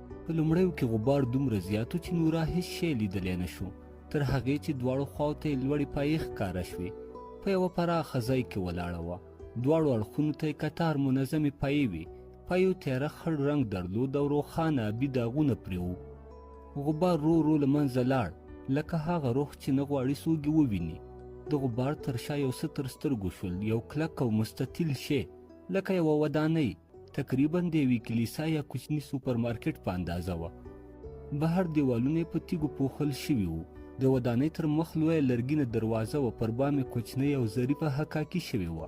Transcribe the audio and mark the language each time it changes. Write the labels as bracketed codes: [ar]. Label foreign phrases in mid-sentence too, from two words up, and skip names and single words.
[ps] په لومړیو کې غبار دومره زیات و چې نورا هیڅ شی لیدلی نه شو، تر هغې چې دواړو خواو ته یې لوړې پایې ښکاره شوې. په یوه پراخه ځای کې ولاړه وه. دواړو اړخونو ته یې کتار منظمې پایې وې. پایو تیاره خړ رنګ درلود او روښانه آبي داغونه پرې وو. غبار رو رو له منځه لاړ، لکه هغه روح چې نه غواړي څوک یې وویني. د غبار تر شا یو څه تر سترګو شول، یو کلک او مستطیل شی لکه یوه ودانۍ، تقریبا د یوې کلیسا یا کوچني سوپرمارکېټ په اندازه وه. بهر دیوالونه یې په تیږو پوښل شوي وو. د ودانۍ تر مخ لویه لرګینه دروازه وه، پر بام یې کوچنۍ او ظریفه حکاکي شوې وه.